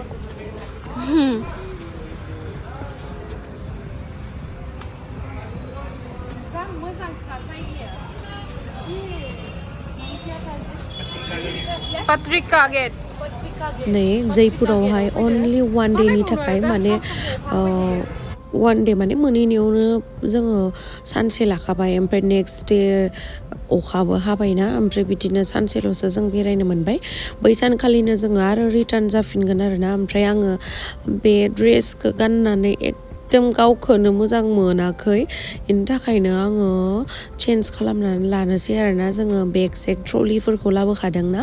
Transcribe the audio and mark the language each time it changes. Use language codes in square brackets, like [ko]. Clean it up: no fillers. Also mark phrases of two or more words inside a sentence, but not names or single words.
[brx] Patrika Gate नहीं जयपुरावहाय [en] only one day [brx] नि थाखाय माने [en] one day [brx] माने मोनैनियावनो जोङो सानसे लाखाबाय ओमफ्राय [en] next day [brx] अखाबो हाबायना ओमफ्राय बिदिनो सानसेल'सो जों बेरायनो मोनबाय बै सानखालिनो जोङो आरो रिटार्न जाफिनगोन आरोना ओमफ्राय आङो बे ड्रेसखौ गाननानै एकदम गावखौनो मोजां मोनाखै बेनि थाखायनो आङो चेन्ज खालामनानै लानोसै आरोना जोङो बेग सेग ट्रलिफोरखौ लाबोखादोंना